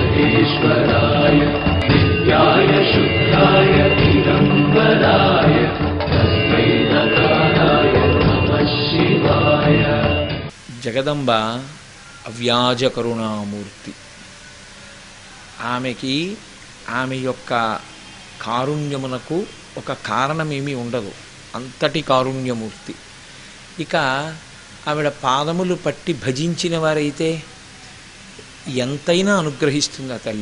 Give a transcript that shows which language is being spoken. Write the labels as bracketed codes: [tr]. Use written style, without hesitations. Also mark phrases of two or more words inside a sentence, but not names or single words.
[sa] सर्वेश्वराय नित्याय शुद्धाय दिगम्बराय तस्मै नकाराय नमः शिवाय। [te] జగదంబ అవ్యాజ కరుణామూర్తి. ఆమె యొక్క కారుణ్యమునకు ఒక కారణమేమీ ఉండదు, అంతటి కారుణ్యమూర్తి. ఇక ఆవిడ పాదములు పట్టి భజించిన వారైతే ఎంతైనా అనుగ్రహిస్తుంది ఆ తల్లి.